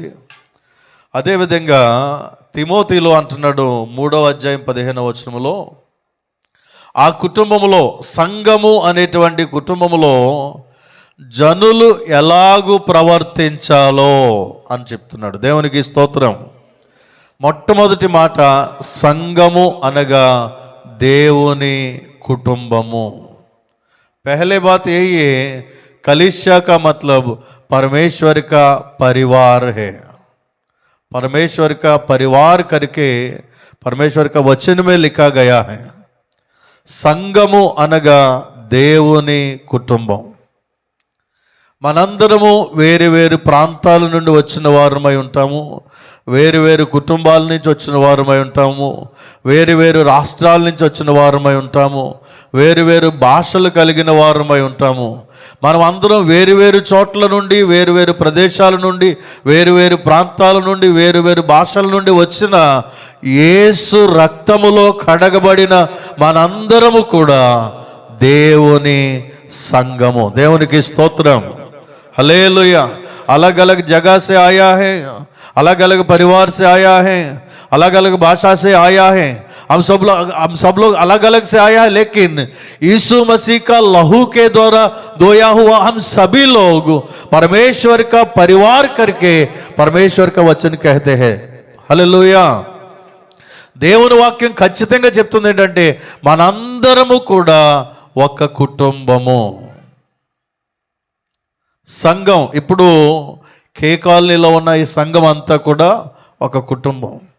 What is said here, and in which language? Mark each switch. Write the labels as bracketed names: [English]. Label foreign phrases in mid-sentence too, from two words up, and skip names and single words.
[Telugu] అదేవిధంగా తిమోతిలో అంటున్నాడు 3వ అధ్యాయం 15వ వచనంలో, ఆ కుటుంబములో, సంఘము అనేటువంటి కుటుంబములో జనులు ఎలాగూ ప్రవర్తించాలో అని చెప్తున్నాడు. దేవునికి స్తోత్రం. మొట్టమొదటి మాట సంఘము అనగా దేవుని కుటుంబము. [Hindi] पहले बात यही है, कलीसिया का मतलब परमेश्वर का परिवार है. परमेश्वर का परिवार करके परमेश्वर का वचन में लिखा गया है. [Telugu] సంఘము అనగా దేవుని కుటుంబం. మనందరము వేరు వేరు ప్రాంతాల నుండి వచ్చిన వారమై ఉంటాము, వేరు వేరు కుటుంబాల నుంచి వచ్చిన వారమై ఉంటాము, వేరు వేరు రాష్ట్రాల నుంచి వచ్చిన వారమై ఉంటాము, వేరు వేరు భాషలు కలిగిన వారమై ఉంటాము. మనం అందరం వేరు వేరు చోట్ల నుండి, వేరు వేరు ప్రదేశాల నుండి, వేరు వేరు ప్రాంతాల నుండి, వేరు వేరు భాషల నుండి వచ్చిన యేసు రక్తములో కడగబడిన మనందరము కూడా దేవుని సంఘము. దేవునికి స్తోత్రం, హల్లెలూయా. [Hindi] अलग अलग जगह से आया है, अलग अलग परिवार से आया है, अलग अलग भाषा से आया है, हम सब लोग अलग अलग से आया है, लेकिन यीशु मसीह का लहू के द्वारा धोया हुआ हम सभी लोग परमेश्वर का परिवार करके परमेश्वर का वचन कहते हैं. [Telugu] హల్లెలూయా. దేవుని వాక్యం ఖచ్చితంగా చెప్తుంది ఏంటంటే మనందరము కూడా ఒక కుటుంబము, సంఘం. ఇప్పుడు కే కాలనీలో ఉన్న ఈ సంఘం అంతా కూడా ఒక కుటుంబం.